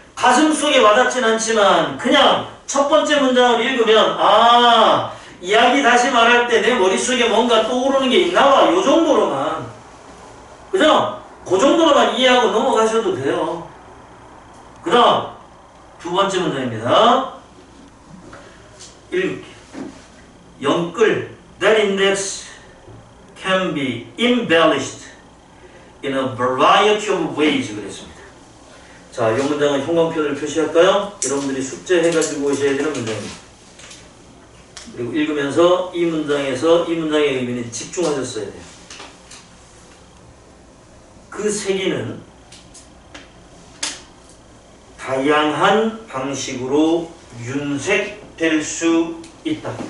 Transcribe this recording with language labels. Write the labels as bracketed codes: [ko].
[ko] 가슴 속에 와닿진 않지만 그냥 첫 번째 문장을 읽으면 아, 이야기 다시 말할 때 내 머릿속에 뭔가 떠오르는 게 있나 봐. 요 정도로만. 그죠? 그 정도로만 이해하고 넘어가셔도 돼요. 그 다음 두 번째 문장입니다. 읽을게요. [en] 영끌 That index can be embellished in a variety of ways [ko] 그랬습니다. 자, 이 문장은 형광펜을 표시할까요? 여러분들이 숙제해가지고 오셔야 되는 문장입니다. 그리고 읽으면서 이 문장에서 이 문장의 의미는 집중하셨어야 돼요. 그 세기는 다양한 방식으로 윤색될 수 있다.